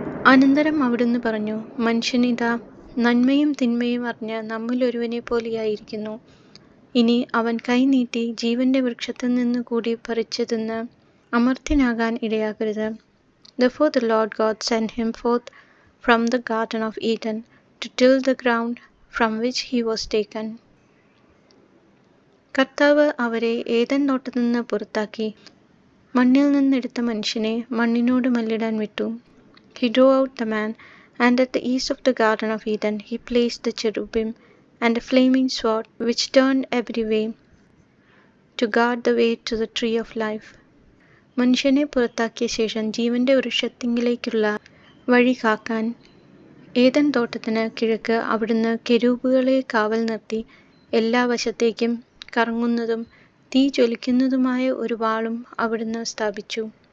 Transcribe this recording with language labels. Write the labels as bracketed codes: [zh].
[ml] അനന്തരം അവിടുന്ന് പറഞ്ഞു, മനുഷ്യനിതാ നന്മയും തിന്മയും അറിഞ്ഞ് നമ്മിലൊരുവനെ പോലെയായിരിക്കുന്നു. ഇനി അവൻ കൈ നീട്ടി ജീവന്റെ വൃക്ഷത്തിൽ നിന്ന് കൂടി പറിച്ചു തിന്ന് അമർത്യനാകാൻ ഇടയാകരുത്. [en] Therefore the Lord God sent him forth from the garden of Eden to till the ground from which he was taken. [ml] കർത്താവ് അവരെ ഏദൻ തോട്ടത്തിൽ നിന്ന് പുറത്താക്കി മണ്ണിൽ നിന്നെടുത്ത മനുഷ്യനെ മണ്ണിനോട് മല്ലിടാൻ വിട്ടു. [en] He drove out the man, and at the east of the garden of Eden he placed the cherubim and a flaming sword which turned every way to guard the way to the tree of life. [ml] മനുഷ്യനെ പുറത്താക്കിയ ശേഷം ജീവന്റെ വൃക്ഷത്തിങ്കിലേക്കുള്ള വഴി കാക്കാൻ Eden തോട്ടത്തിന് കിഴക്ക് അവിടുന്ന് കെരൂബുകളെ കാവൽ നിർത്തി എല്ലാ വശത്തേക്കും കറങ്ങുന്നതും തീ ജ്വലിക്കുന്നതുമായ ഒരു വാളും അവിടുന്ന് സ്ഥാപിച്ചു.